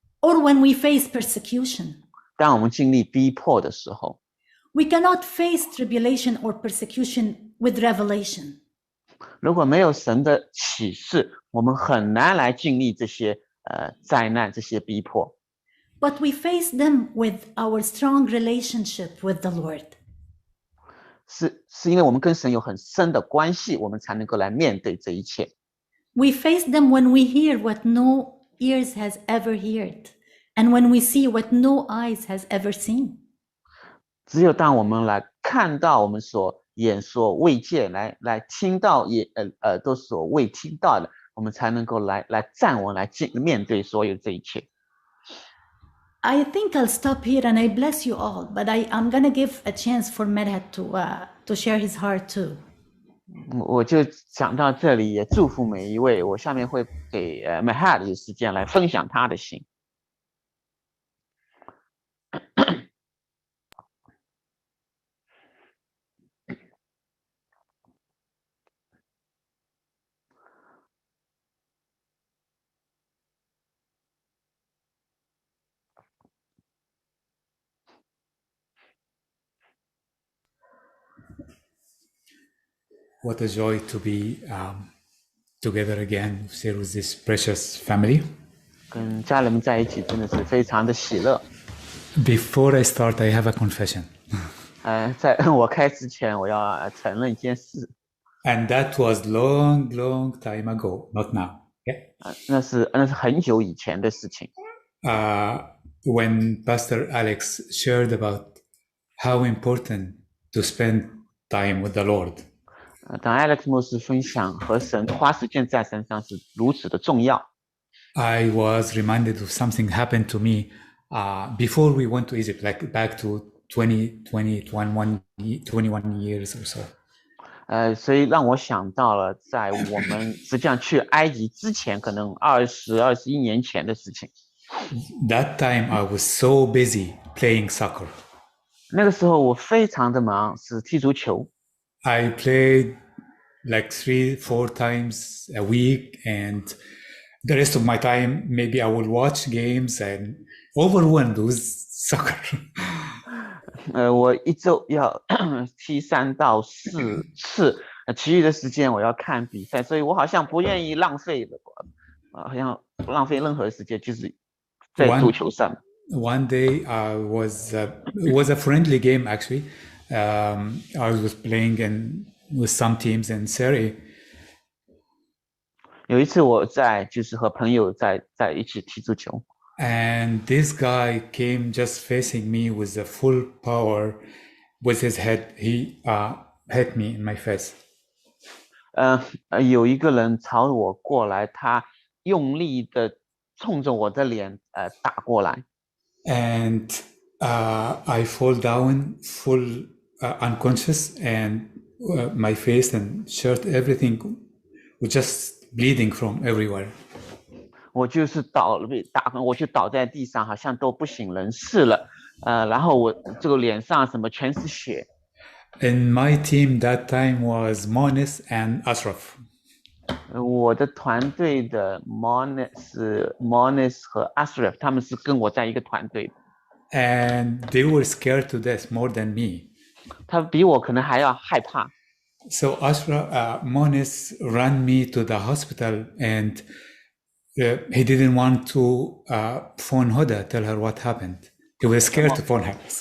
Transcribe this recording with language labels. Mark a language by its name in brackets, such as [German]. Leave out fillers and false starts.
[English] or when we face persecution. [Chinese] 当我们经历逼迫的时候， [English] We cannot face tribulation or persecution with revelation. [Chinese] 如果没有神的启示，我们很难来经历这些灾难、这些逼迫。 [English] But we face them with our strong relationship with the Lord. [Chinese] 是因为我们跟神有很深的关系，我们才能够来面对这一切。 [English] We face them when we hear what no ears has ever heard, and when we see what no eyes has ever seen. [Chinese] 只有当我们来看到我们眼所未见，来听到耳朵所未听到的，我们才能够来站稳，来面对所有这一切。 [English] I think I'll stop here and I bless you all, but I'm gonna give a chance for Medhat to share his heart too. [Chinese] 我就讲到这里，也祝福每一位。我下面会给Medhat 有时间来分享他的心。 [English] What a joy to be together again, share with this precious family. [Chinese] 跟家人们在一起真的是非常的喜乐。 [English] Before I start, I have a confession. [Chinese] 在我开始前，我要承认一件事。 [English] And that was long time ago, not now. Okay? [Chinese] 那是很久以前的事情。 [English] When Pastor Alex shared about how important to spend time with the Lord. [Chinese] 当 Alex 牧师分享和神花时间在身上是如此的重要。 [English] I was reminded of something happened to me before we went to Egypt, like back to 21 years or so. [Chinese] 所以让我想到了在我们实际上去埃及之前，可能21年前的事情。 [English] That time I was so busy playing soccer. [Chinese] 那个时候我非常的忙，是踢足球。 [English] I played like 3-4 times a week, and the rest of my time maybe I will watch games and overwhelmed with soccer. [Chinese] 我一周要踢3到4次，其余的时间我要看比赛，所以我好像不愿意浪费好像不浪费任何时间，就是在足球上。 [English] One day it was a friendly game actually. I was playing with some teams in Syria. [Chinese] 有一次我就是和朋友在一起踢足球。 [English] And this guy came just facing me with the full power with his head. He hit me in my face. [Chinese] 有一个人朝我过来，他用力的冲着我的脸打过来。 [English] And I fall down full unconscious, and my face and shirt, everything was just bleeding from everywhere. [Chinese] 我就是被打，我就倒在地上，好像都不省人事了。然后我这个脸上什么全是血。 [English] In my team that time was Monis and Ashraf. [Chinese] 我的团队的 Monis 和 Ashraf， 他们是跟我在一个团队的。 [English] And they were scared to death more than me. [Chinese] 他比我可能还要害怕。 [English] So Monis ran me to the hospital, and he didn't want to phone Huda, tell her what happened. He was scared to phone her.